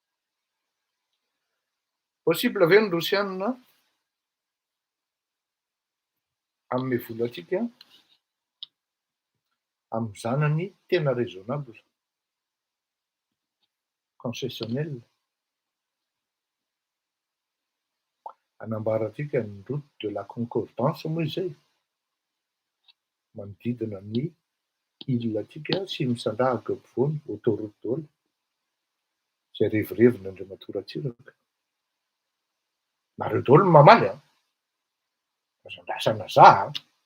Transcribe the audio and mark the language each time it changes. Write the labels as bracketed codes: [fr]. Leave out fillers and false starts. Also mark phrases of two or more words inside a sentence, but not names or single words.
[mg] Possible ve ny Rosianina hanome vola antsika amin'ny zanany tena [fr] raisonnable, concessionnel, [mg] hanambarantsika ny [fr] route de la concordance [mg] moa izay, manodidina ny île antsika sy misandrahaka ampovoany autoroute daholo, izay revirevina Andriamatora Atsiraka. Nareo daholo ny mamaly azandrasana za.